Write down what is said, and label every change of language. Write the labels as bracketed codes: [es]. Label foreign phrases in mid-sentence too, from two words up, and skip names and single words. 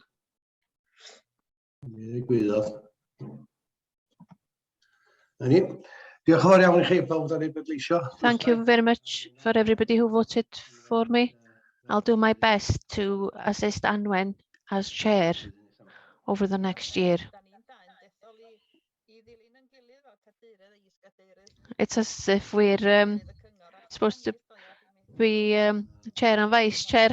[cy] Gwyddodd. Diolch yn fawr iawn i chi pawb am ei bleidleisio. [en] Thank you very much for everybody who voted for me. I'll do my best to assist Anwen as chair over the next year. It's as if we're supposed to be chair and vice chair.